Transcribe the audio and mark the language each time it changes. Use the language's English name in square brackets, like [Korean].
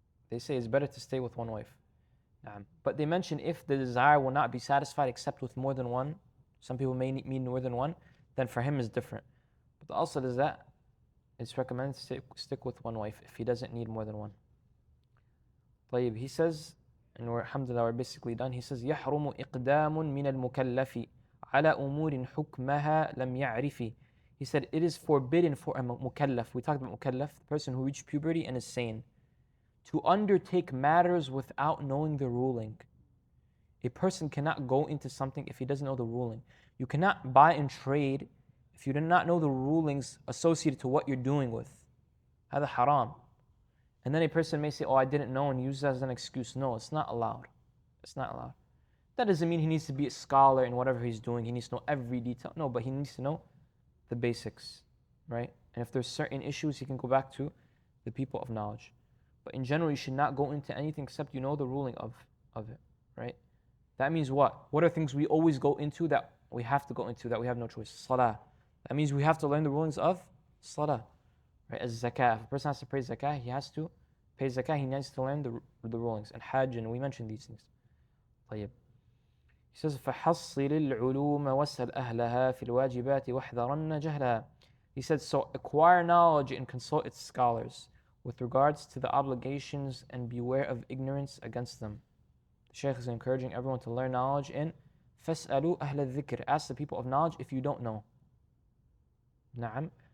[English] They say it's better to stay with one wife. But they mention if the desire will not be satisfied except with more than one, some people may need more than one, then for him is different. But the asl is that it's recommended to stick with one wife if he doesn't need more than one. طيب, he says, and alhamdulillah, we're basically done. He says, [Arabic] يحرم إقدام من المكلف على أمور حكمها لم يعرف. [English] He said, it is forbidden for a mukallaf, we talked about mukallaf, the person who reached puberty and is sane, to undertake matters without knowing the ruling. A person cannot go into something if he doesn't know the ruling. You cannot buy and trade if you do not know the rulings associated to what you're doing with. هذا haram. And then a person may say, oh, I didn't know, and use that as an excuse. No, it's not allowed. It's not allowed. That doesn't mean he needs to be a scholar in whatever he's doing. He needs to know every detail. No, but he needs to know the basics, right? And if there's certain issues, he can go back to the people of knowledge. But in general, you should not go into anything except you know the ruling of it, right? That means what? What are things we always go into that we have to go into, that we have no choice? Salah. That means we have to learn the rulings of salah, right? As zakah. If a person has to pay zakah, he has to pay zakah. He needs to learn the rulings. And hajj, and we mentioned these things. [Arabic] طيب. [English] He says, [Arabic] فَحَصِّلِ الْعُلُومَ وَاسْأَلْ أَهْلَهَا فِي الْوَاجِبَاتِ وَاحْذَرَنَّ جَهْلَهَا. [English] He said, so acquire knowledge and consult its scholars with regards to the obligations and beware of ignorance against them. The Shaykh is encouraging everyone to learn knowledge in [Arabic] فَاسْأَلُوا أَهْلَ الذِّكْرِ. [English] Ask the people of knowledge if you don't know. نعم.